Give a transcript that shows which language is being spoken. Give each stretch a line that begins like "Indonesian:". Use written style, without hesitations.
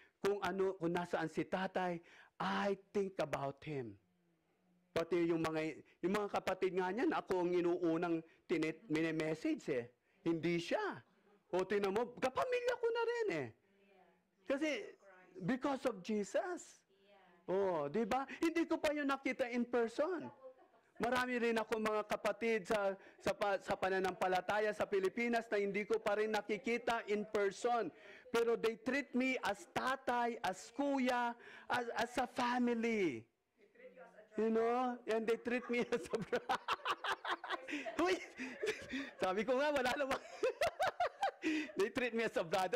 Filipino: Kung nasaan si tatay,
English: I think about him.
Filipino: Pati yung mga kapatid nga niyan, ako ang inuunang mini-message eh. Hindi siya. O tinan mo, kapamilya ko na rin eh. Kasi,
English: because of Jesus.
Filipino: Oh, di ba? Hindi ko pa yun nakita in person. Marami rin ako mga kapatid sa pananampalataya sa Pilipinas na hindi ko pa rin nakikita in person.
English: Pero they treat me as tatay, as kuya, as a family. You know? And they treat me as a brother. Uy!
Filipino: Sabi ko nga, wala naman.
English: They treat me as a brother.